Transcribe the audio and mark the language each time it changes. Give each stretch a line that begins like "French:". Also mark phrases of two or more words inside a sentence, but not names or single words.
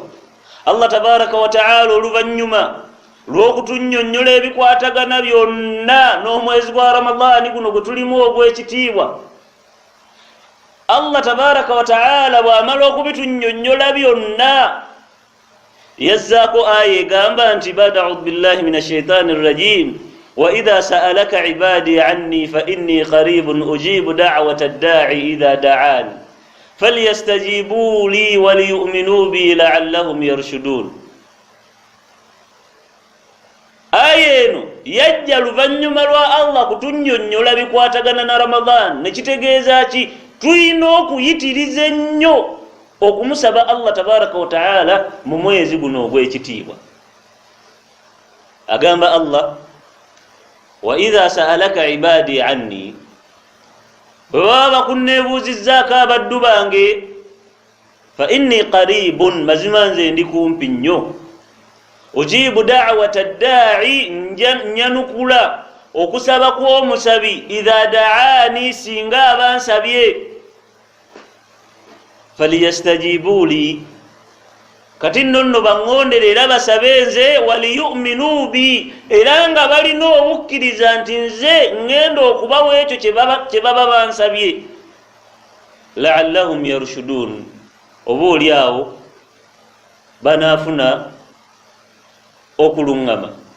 Arabic: الله تبارك وتعالى
Ganda: oluvannyuma lw'okutunnyonnyola ebikwatagana byonna n'omwezi gwa Ramadani guno gwe tulimu ogw'ekitiibwa,
Arabic: الله تبارك وتعالى
Ganda: bw'amala okubitunnyonnyola byonna yazzaako aya egamba nti
Arabic: بعد أعوذ بالله من الشيطان الرجيم وإذا سألك عبادي عني فإني قريب أجيب دعوة الداعي إذا دعاني فليستجيبوا لي وليؤمنوا بي لعلهم يرشدون.
Ganda: ayeno yajja luvannyuma lwa Allah kutunnyonnyola bikwatagana na Ramadan nekitegeeza ki tulina okuyitiriza ennyo okumusaba
Arabic: الله تبارك وتعالى
Ganda: mu mwezi guno ogw'ekitiibwa. Agamba Allah
Arabic: وإذا سألك عبادي عني
Ganda: بابا kunneebuuzizzaako abaddu bange
Arabic: فإني قريب
Ganda: mazima nze ndi kumpi nnyo
Arabic: أجيب دعوة الداعي
Ganda: nyanukula okusaba kw'omusabi
Arabic: إذا دعان
Ganda: singa abansabye
Arabic: فليستجيبوا لي
Ganda: kati nonno baŋŋondere era basabe nze
Arabic: وليؤمنوا بي
Ganda: era nga balina obukkiriza nti nze ŋŋenda okubawa ekyo kye baba bansabye
Arabic: لعلهم يرشدون
Ganda: oba oli awo banaafuna okuluŋŋama.